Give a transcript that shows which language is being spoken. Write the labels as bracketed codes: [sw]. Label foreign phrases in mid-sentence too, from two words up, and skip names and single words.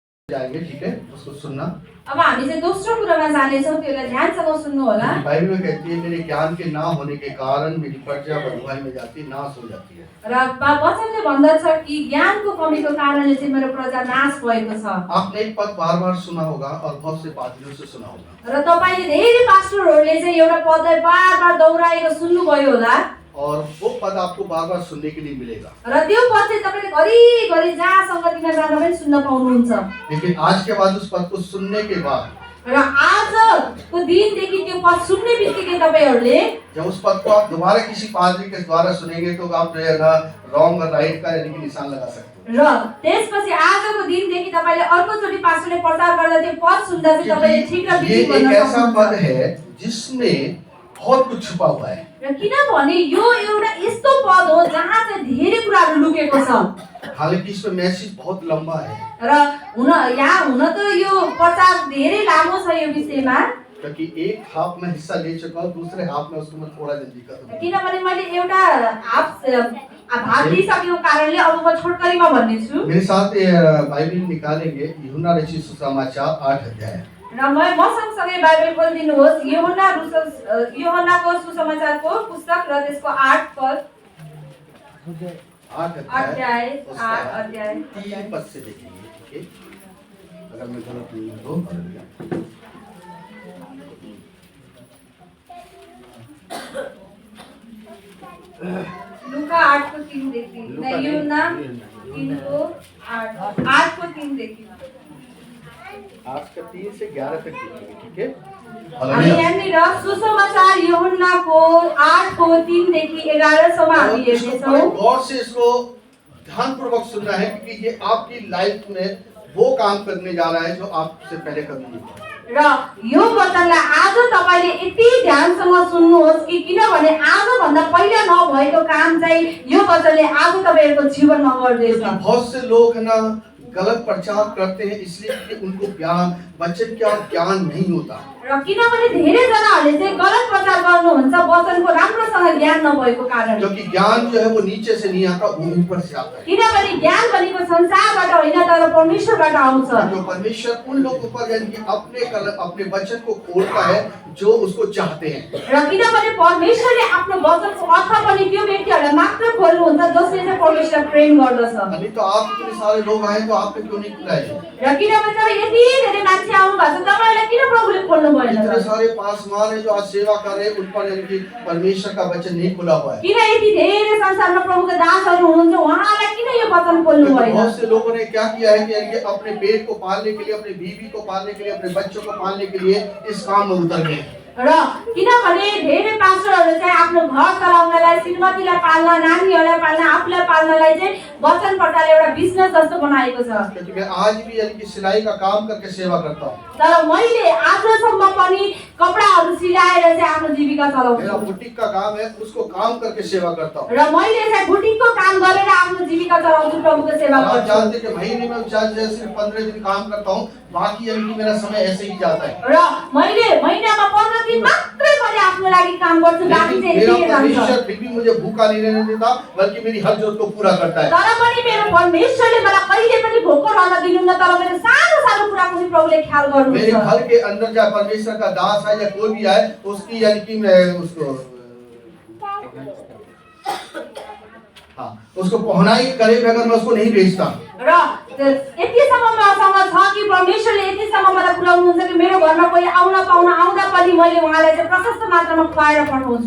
[hi] जाएंगे, ठीक है, उसको सुनना। [ne] अब हामी चाहिँ दोस्रो कुरामा जानेछौँ, त्यसलाई ध्यानसँग सुन्नु होला। [hi] बाइबल में कहती है मेरे ज्ञान के ना होने के कारण मेरी प्रजा बंधुआई में जाती है, नाश हो जाती है। [ne] र वचनले भन्दछ कि ज्ञानको कमीको कारणले चाहिँ मेरो प्रजा नाश भएको छ। [hi] आपने एक पद बार बार सुना होगा और बहुत से पादरियों से सुना होगा, [ne] र तपाईले धेरै पास्टरहरूले चाहिँ एउटा पदलाई बार-बार दोहोऱ्याएको सुन्नुभयो होला। [hi] और वो पद आपको बार बार सुनने के लिए मिलेगा। [ne] र त्यो पद चाहिँ तपाईले घरिघरि जहाँ संगतिमा जाँदा पनि सुन्न पाउनुहुन्छ। [hi] लेकिन आज के बाद उस पद को सुनने के बाद, [ne] र आजको दिनदेखि त्यो पद सुन्ने बित्तिकै तपाईहरुले [hi] जब उस पद को आप दोबारा किसी पादरी के द्वारा सुनेंगे तो आप जो है ना रॉन्ग और राइट का यानी कि निशान लगा सकते हो। [ne] र त्यसपछि आजको दिनदेखि तपाईले अर्कोचोटि पास्टरले प्रचार गर्दा त्यो पद सुन्दा चाहिँ तपाईले ठीक र [hi] ये [ne] विधि गर्न [hi] एक ऐसा पद [ne] सक्नुहुन्छ। [hi] है जिसमें बहुत कुछ छुपा हुआ है। [ne] र किनभने यो एउटा यस्तो पद हो जहाँ चाहिँ धेरै कुराहरू लुकेको छ। [hi] हालांकि इसमें मैसेज बहुत लंबा है, [ne] र हुन त यो प्रचार धेरै लामो छ यो विषयमा, [hi] क्योंकि एक हाफ में हिस्सा ले चुका हूँ, दूसरे हाफ में उसको मैं थोड़ा जल्दी करूँ। [ne] किनभने मैले एउटा भाग लिइसकेको कारणले अब म छोटकरीमा भन्ने छु। [hi] मेरे साथ ये बाइबल निकालेंगे यूहन्ना रचित सुसमाचार 8 अध्याय। [ne] र म सँगसँगै बाइबल खोलिदिनुहोस् यूहन्नाको सुसमाचारको पुस्तक र त्यसको 8 पद [hi] 8 अध्याय उसका 8 अध्याय 3 पद से देखेंगे, ठीक है, अगर मैं गलत नहीं हूँ तो। [ne] लुका 8 को 3 देखि यूहन्ना 3 को 8 को 3 देखि [hi] 8 का 3 से 11 तक देखेंगे, ठीक है। [ne] हामी यहाँनिर सुसमाचार यूहन्नाको 8 को 3 देखि 11 सम्म हामी हेर्नेछौँ। [hi] गौर से इसको ध्यानपूर्वक सुनना है, क्योंकि ये आपकी लाइफ में वो काम करने जा रहा है जो आपसे पहले कभी नहीं हुआ। [ne] र यो वचनलाई आज तपाईले यति ध्यानसँग सुन्नुहोस् कि किनभने आज भन्दा पहिला नभएको काम चाहिँ यो वचनले आज तपाईहरुको जीवनमा गर्दैछ। [hi] बहुत से लोग है ना गलत प्रचार करते हैं इसलिए कि उनको ज्ञान वचन का ज्ञान नहीं होता। [ne] र किनभने धेरै जनाहरूले चाहिँ गलत प्रचार गर्नुहुन्छ वचनको राम्रोसँग ज्ञान नभएको कारण। [hi] क्योंकि ज्ञान जो है वो नीचे से नहीं आता, वो ऊपर से आता है। [ne] किनभने ज्ञान भनेको संसारबाट होइन तर परमेश्वरबाट आउँछ। [hi] जो परमेश्वर उन लोगों पर यानी कि अपने वचन को खोलता है जो उसको चाहते हैं। [ne] र किनभने परमेश्वरले आफ्नो वचनको अर्थ पनि त्यो व्यक्तिहरूलाई मात्र खोल्नुहुन्छ जसले चाहिँ परमेश्वर प्रेम गर्दछ। [hi] नहीं तो आप इतने सारे लोग आए तो आपने क्यों नहीं खुला है? [ne] र किनभने तपाईँ यति धेरै मान्छे आउनु भएको छ तपाईलाई किन प्रभुले खोल्नु भएन? [hi] इतने सारे पासवान है जो आज सेवा कर रहे हैं, उन पर यानी कि परमेश्वर का वचन नहीं खुला हुआ है। [ne] किन यति धेरै संसारमा प्रभुका दासहरू हुनुहुन्छ उहाँलाई किन यो वचन खोल्नु भएन? [hi] बहुत से लोगों ने क्या किया है कि यानी कि अपने पेट को पालने के लिए, अपने बीवी को पालने के लिए, अपने बच्चों को पालने के लिए इस काम में उतर गए। [ne] र किनभने धेरै पास्टरहरू चाहिँ आफ्नो घर चलाउनलाई, श्रीमतीलाई पाल्न, नानीहरूलाई पाल्न, आफूलाई पाल्नलाई चाहिँ वचन प्रकारले एउटा बिजनेस जस्तो बनाएको छ। [hi] क्योंकि मैं आज भी यानी कि सिलाई का काम करके सेवा करता हूँ। [ne] तर मैले आजसम्म पनि कपडाहरू सिलाएर चाहिँ आफ्नो जीविका [hi] मेरा [ne] चलाउँछु। [hi] बुटीक का काम है, उसको काम करके सेवा करता हूँ। [ne] र मैले चाहिँ बुटिकको काम गरेर आफ्नो जीविका चलाउँछु, प्रभुको सेवा [hi] आप [ne] गर्छु। [hi] जानते कि महीने में सिर्फ 15 दिन काम करता हूँ, बाकी यानी कि मेरा समय ऐसे ही जाता है। [ne] र मैले महिनामा 15 दिन मात्रै मैले आफ्नो लागि काम गर्छु, बाँकी चाहिँ [hi] मेरा [ne] यतिकै जान्छ। [hi] परमेश्वर फिर भी मुझे भूखा नहीं रहने देता, बल्कि मेरी हर जरूरत को पूरा करता है। [ne] तर पनि मेरो परमेश्वरले मलाई कहिले पनि भोको रहन दिनुहुन्न, तर मेरो सानो सानो कुरा पनि प्रभुले ख्याल [hi] मेरे [ne] गर्नुहुन्छ। [hi] घर के अंदर चाहे परमेश्वर का दास है या कोई भी आए, उसकी यानी कि मैं उसको पहुनाई करे बगैर मैं उसको नहीं भेजता। [ne] र यतिसम्म मसँग छ कि परमेश्वरले यतिसम्म मलाई पुर्याउनुहुन्छ कि मेरो घरमा कोही आउँदा पनि मैले उहाँलाई चाहिँ प्रशस्त मात्रामा खुवाएर पठाउँछु।